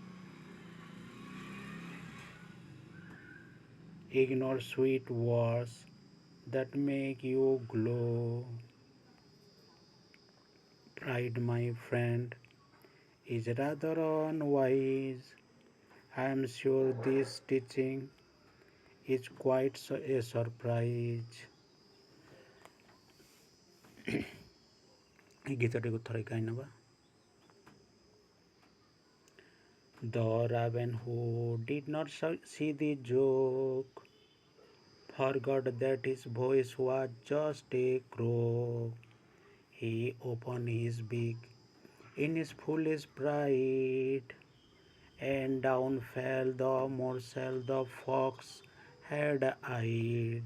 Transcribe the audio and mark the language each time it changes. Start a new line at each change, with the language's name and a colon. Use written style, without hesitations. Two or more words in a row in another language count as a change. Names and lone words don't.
English: Ignore sweet words that make you glow. Pride, my friend, is rather unwise. I am sure this teaching is quite a surprise.
Odia: এই গীতটিକୁ ଥରେ ଗାଇ ନେବା।
English: The raven who did not see the joke forgot that his voice was just a croak. He opened his beak in his foolish pride, and down fell the morsel the fox had eyed.